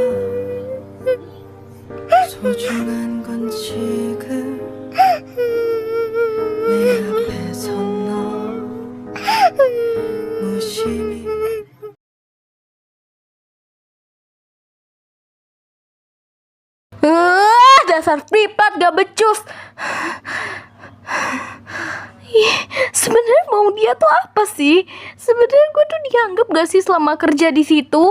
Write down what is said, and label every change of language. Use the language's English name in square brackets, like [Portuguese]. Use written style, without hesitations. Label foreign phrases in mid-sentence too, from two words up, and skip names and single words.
[Korean] 소중한 건 지금 내 앞에 선 너 무심히 [Indonesian] Dasar pripat gak becus. Ih, sebenarnya mau dia tuh apa sih? Sebenarnya gue tuh dianggap gak sih selama kerja di situ?